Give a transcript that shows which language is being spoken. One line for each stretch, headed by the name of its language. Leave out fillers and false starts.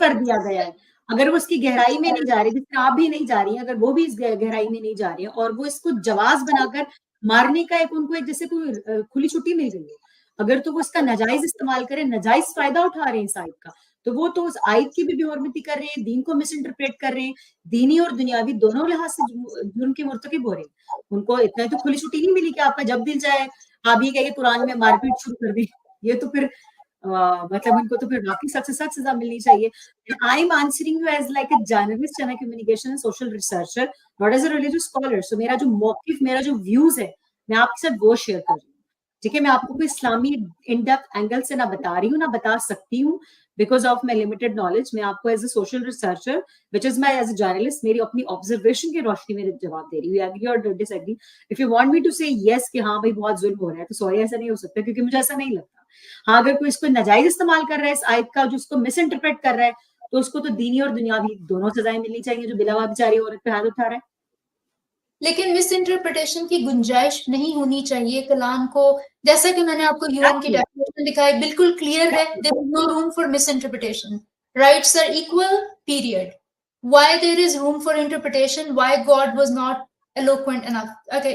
Urdu: کر دیا گیا ہے, اگر وہ اس کی گہرائی میں نہیں جا رہی, جس میں آپ بھی نہیں جا رہی ہیں, اگر وہ بھی اس گہرائی میں نہیں جا رہی ہیں اور وہ اس کو جواز بنا کر مارنے کا ان کو ایک جیسے کوئی کھلی چھٹی مل گئی ہے, اگر تو وہ اس کا ناجائز استعمال کریں, ناجائز فائدہ اٹھا رہے ہیں اس آیت کا, تو وہ تو اس آیت کی بھی حرمتی کر رہے ہیں, دین کو مس انٹرپریٹ کر رہے ہیں, دینی اور دنیاوی دونوں لحاظ سے جرم کے مرتکب ہو رہے ہیں. ان کو اتنا تو کھلی چھٹی نہیں ملی کہ آپ کا جب دل جائے آپ یہ کہیے قرآن میں مار پیٹ شروع کر دیں. یہ تو پھر مطلب ان کو تو پھر واقعی سخت سے سخت سزا ملنی چاہیے.
English: I am answering you as like a journalist and a communication and social researcher, not as a religious scholar.
Urdu: So میرا جو موقف, میرا جو ویوز ہے میں آپ کے ساتھ وہ شیئر کر رہی ہوں. ٹھیک ہے, میں آپ کو کوئی اسلامی ان ڈیپتھ اینگل سے نہ بتا رہی ہوں, نہ بتا سکتی ہوں
English: Because of my limited knowledge.
Urdu: میں آپ کو
English: as a social researcher which is my as a journalist
Urdu: میری اپنی آبزرویشن کی روشنی میں جواب دے رہی ہوں. ایگری اور ڈس agri,
English: if you want me to say yes
Urdu: کہ ہاں بھائی بہت ظلم ہو رہا ہے تو سوری ایسا نہیں ہو سکتا کیونکہ مجھے ایسا نہیں لگتا. ہاں اگر کوئی اس کو ناجائز استعمال کر رہا ہے اس آیت کا, جو اس کو مس انٹرپریٹ کر رہا ہے, تو اس کو تو دینی اور دنیاوی دونوں سزائیں ملنی چاہیے جو بلا وجہ بیچاری عورت پہ ہاتھ اٹھا رہا ہے. لیکن مس انٹرپریٹیشن کی گنجائش نہیں ہونی چاہیے کلام کو. جیسا کہ میں نے آپ کو UN کی ڈیکلریشن دکھائی, بالکل کلیئر ہے,
English: there is no room for misinterpretation. Rights are equal, period. Why there is room for interpretation? Why God was not eloquent enough? Okay.